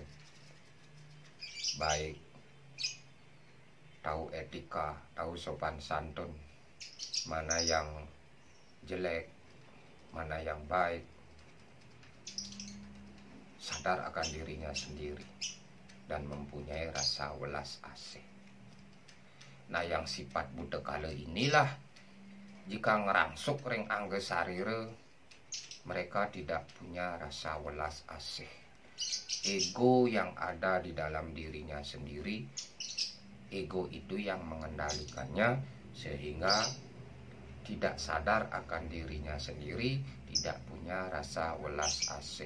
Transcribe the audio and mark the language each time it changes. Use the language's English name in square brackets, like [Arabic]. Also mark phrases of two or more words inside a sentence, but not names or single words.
[Indonesian] Baik, tahu etika, tahu sopan santun, mana yang jelek, mana yang baik, sadar akan dirinya sendiri dan mempunyai rasa welas asih. Nah, yang sifat buta kala inilah jika [Balinese] ngerangsuk ring angge sarire, [Indonesian] mereka tidak punya rasa welas asih. Ego yang ada di dalam dirinya sendiri, ego itu yang mengendalikannya sehingga tidak sadar akan dirinya sendiri, tidak punya rasa welas asih.